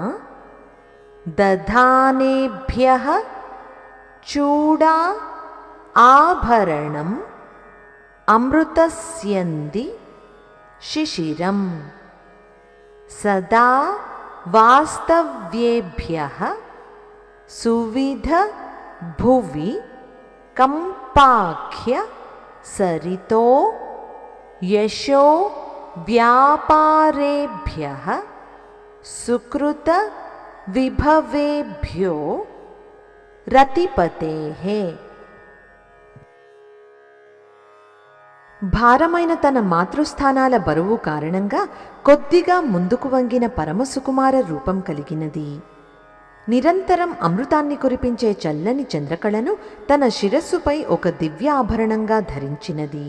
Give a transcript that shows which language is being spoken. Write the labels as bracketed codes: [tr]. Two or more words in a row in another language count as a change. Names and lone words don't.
[sa] दधानेभ्यः चूडा आभरणम् अमृतस्यन्दि शिशिरम् सदा वास्तव्येभ्यः सुविध भुवि कम्पाख्य सरितो यशो व्यापारेभ्यः सुकृत विभवेभ्यो रतिपतेः [te] భారమైన తన మాతృస్థానాల బరువు కారణంగా కొద్దిగా ముందుకు వంగిన పరమసుకుమార రూపం కలిగినది. నిరంతరం అమృతాన్ని కురిపించే చల్లని చంద్రకళను తన శిరస్సుపై ఒక దివ్య ఆభరణంగా ధరించినది.